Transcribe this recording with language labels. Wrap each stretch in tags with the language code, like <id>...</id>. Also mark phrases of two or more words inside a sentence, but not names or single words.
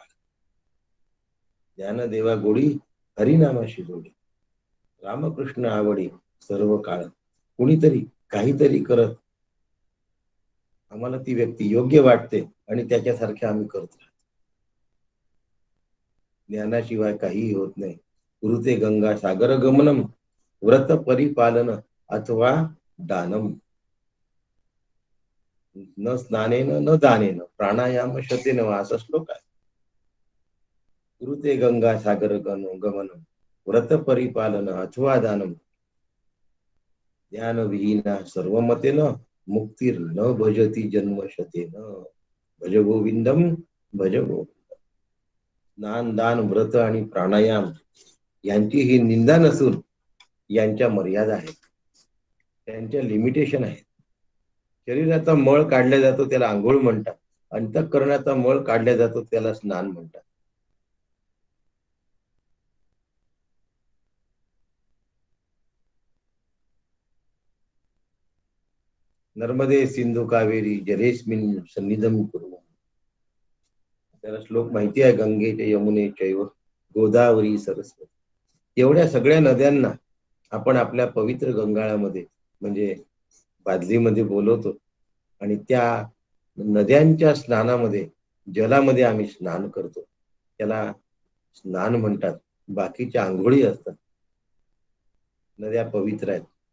<mr>ज्ञानदेवा गोडी हरिनामाशी जोडी, रामकृष्ण आवडी सर्व काळ. कुणीतरी काहीतरी करत आम्हाला ती व्यक्ती योग्य वाटते आणि त्याच्यासारखे आम्ही करतो. ज्ञानाशिवाय काहीही होत नाही.</mr> <sa>कुरुते गंगा सागर गमनम, व्रत परिपालन अथवा दानम. न स्नानेन न दानेन प्राणायाम शतेन,</sa> <mr>असा श्लोक आहे.</mr> <sa>कुरुते गंगा सागर गमनम, व्रत परिपालन अथवा दानम. ज्ञान विहीना सर्व मतेन, मुक्तीर न भजती जन्म शतेन. भज गोविंदम भज गोविंदम.</sa> <mr>स्नान दान व्रत आणि प्राणायाम यांची ही निंदा नसून यांच्या मर्यादा आहेत, त्यांच्या लिमिटेशन आहेत. शरीराचा मळ काढला जातो त्याला आंघोळ म्हणतात, अंतःकरणाचा मळ काढला जातो त्याला स्नान म्हणतात.</mr> <sa>नर्मदे सिंधू कावेरी जलेस्मिन सन्निधम कुरु.</sa> <mr>त्याला श्लोक माहिती आहे,</mr> <sa>गंगे यमुने चैव गोदावरी सरस्वती.</sa> <mr>एवढ्या सगळ्या नद्यांना आपण आपल्या पवित्र गंगाळामध्ये म्हणजे बादलीमध्ये बोलवतो आणि त्या नद्यांच्या स्नानामध्ये जलामध्ये आम्ही स्नान करतो, त्याला स्नान म्हणतात. बाकीच्या आंघोळी असतात. नद्या पवित्र आहेत.</mr>